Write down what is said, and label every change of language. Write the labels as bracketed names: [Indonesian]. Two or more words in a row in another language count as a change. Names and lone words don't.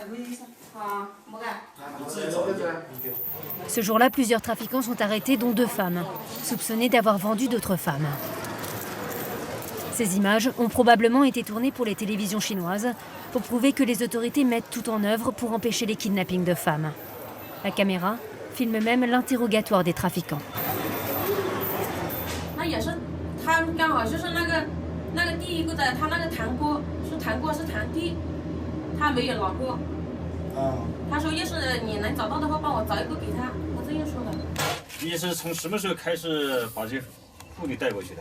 [French] Ce jour-là, plusieurs trafiquants sont arrêtés, dont 2 femmes, soupçonnées d'avoir vendu d'autres femmes. Ces images ont probablement été tournées pour les télévisions chinoises pour prouver que les autorités mettent tout en œuvre pour empêcher les kidnappings de femmes. La caméra filme même l'interrogatoire des trafiquants. [Chinese] 那个第一个的，他那个堂哥是堂弟，他没有拿过。他说要是你能找到的话，帮我找一个给他，他这样说的。你是从什么时候开始把这些妇女带过去的？